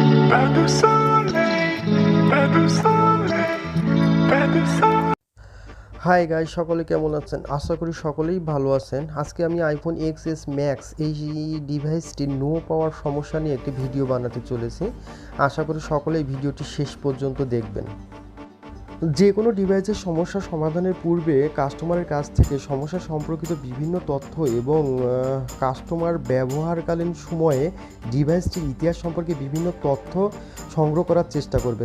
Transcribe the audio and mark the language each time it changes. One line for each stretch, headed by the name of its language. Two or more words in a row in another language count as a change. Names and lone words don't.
French: pas de soleil, pas de soleil, pas de soleil.
English: hi guys,
Bangla: সকলে কেমন আছেন? আশা করি সকলেই ভালো আছেন। আজকে আমি আইফোন এক্সএস ম্যাক্স এই ডিভাইসটি
English: no power
Bangla: সমস্যা নিয়ে একটি ভিডিও বানাতে চলেছি। আশা করি সকলেই ভিডিওটি শেষ পর্যন্ত দেখবেন। যে কোনো ডিভাইসের সমস্যা সমাধানের পূর্বে কাস্টমারের কাছ থেকে সমস্যা সম্পর্কিত বিভিন্ন তথ্য এবং কাস্টমার ব্যবহারকালীন সময়ে ডিভাইসটির ইতিহাস সম্পর্কে বিভিন্ন তথ্য সংগ্রহ করার চেষ্টা করবেন।